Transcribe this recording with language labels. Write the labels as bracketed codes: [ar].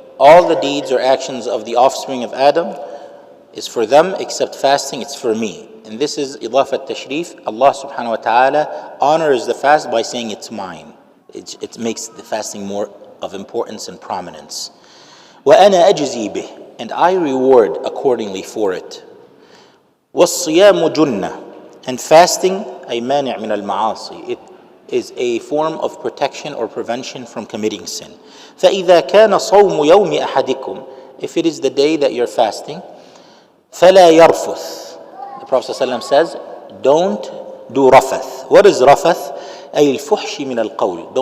[en] All the deeds or actions of the offspring of Adam is for them, except fasting, it's for me. And this is idafat tashrif. Allah subhanahu wa ta'ala honors the fast by saying it's mine. It makes the fasting more of importance and prominence. [ar] وَأَنَا أَجْزِي بِهِ, [en] and I reward accordingly for it. [ar] وَالصِّيَامُ جُنَّةٌ, [en] and fasting [ar] أي مانع من المعاصي. [en] It is a form of protection or prevention from committing sin. [ar] فَإِذَا كَانَ صَوْمُ يَوْمِ أَحَدِكُمْ, [en] if it is the day that you're fasting, [ar] فَلَا يَرْفُث, [en] the Prophet ﷺ says, don't do rafath. What is rafath? [ar] أي الفحش من القول.